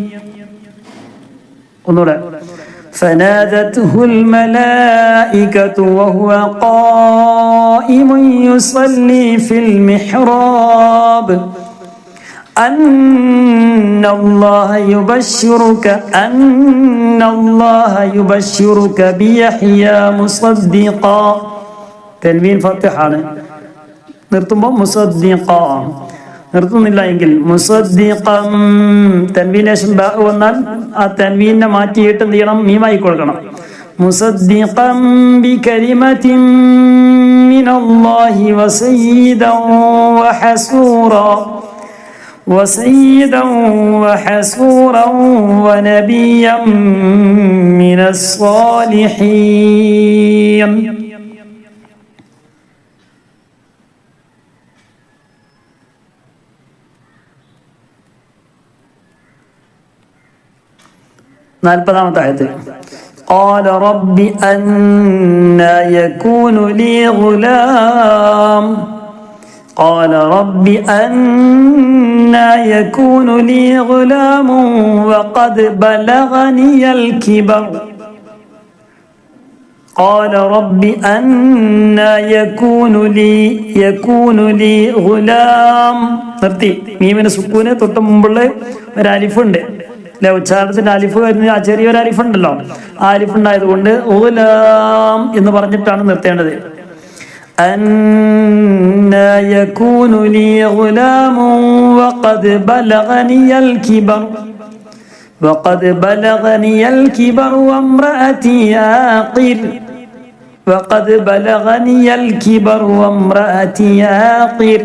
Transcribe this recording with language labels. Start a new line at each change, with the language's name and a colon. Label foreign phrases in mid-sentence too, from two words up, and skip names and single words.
Arabic: فنادته الملائكة وهو قائم يصلي في المحراب أن الله يبشرك بيحيى مصدقا.
Malayalam: തൻവീൻ ഫത്തിഹാണ്. നിർത്തുമ്പോൾ മുസദ്ദിഖ, നിർത്തുന്നില്ല എങ്കിൽ മുസദ്ദിഖം. തൻവീന് ശേഷം ബ വന്നാൽ ആ തൻവീനെ മാറ്റിയിട്ട് എന്ത് ചെയ്യണം? മീമായി കൊടുക്കണം.
Arabic: مصدقا بكلمة من الله وسيدا وحسورا ونبيا من الصالحين.
Malayalam: നാൽപ്പതാമത്തെ ആയത്ത്
Arabic: قال رب أنى يكون لي غلام قال رب أنى يكون لي غلام وقد بلغني الكبر قال رب أنى يكون لي غلام.
Malayalam: നിർത്തി. മീമിന് സുക്കൂന് തൊട്ട് മുമ്പുള്ള ഒരു അലിഫുണ്ട് അല്ലെ, ഉച്ചാരണത്തിന്റെ അലിഫ് വരുന്ന ആ ചെറിയൊരു അലിഫുണ്ടല്ലോ, ആ അലിഫ് ഉണ്ടായത് കൊണ്ട് ഗുലാം എന്ന് പറഞ്ഞിട്ടാണ് നിർത്തേണ്ടത്.
Arabic: أنى يكون لي غلام وقد بلغني الكبر وامرأتي عاقر. وقد بلغني الكبر وامرأتي عاقر.